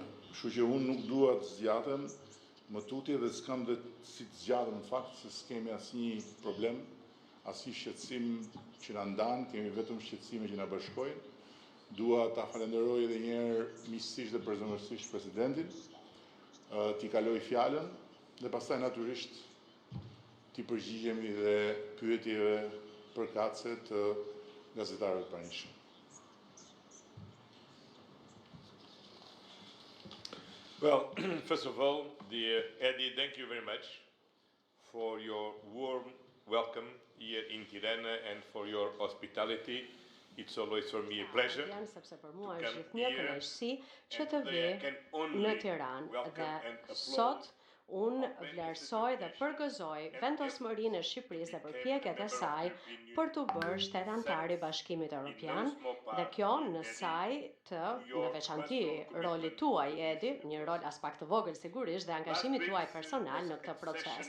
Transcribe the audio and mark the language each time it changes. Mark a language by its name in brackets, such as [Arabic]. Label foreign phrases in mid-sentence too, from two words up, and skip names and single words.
[Albanian] Kështu që unë nuk dua të zgjatem më tutje dhe s'kam dhe si të zgjatem në fakt se s'kemi asnjë problem, asnjë shqetësim që na ndan, kemi vetëm shqetësime që na bashkojnë. Dua ta falenderoj edhe një herë miqësisht dhe përzemërsisht presidentin, t'i kaloj fjalën dhe pastaj natyrisht t'i përgjigjemi dhe pyetjeve përkatëse të gazetarëve të pranishëm. [English] Well, first of all, dear Eddie, thank you very much for your warm welcome here in Tirana and for your hospitality. It's always for me a pleasure [Albanian] sepse për mua është gjithnjë kënaqësi që të vi në Tiranë dhe sot unë vlerësoj dhe përgëzoj vendosmërinë e Shqipërisë dhe përpjekjet e saj për t'u bërë shtet antar i Bashkimit Evropian dhe kjo në saj të në veçanti rolit tuaj, Edi, një rol as pak të vogël sigurisht dhe angazhimit tuaj personal në këtë proces.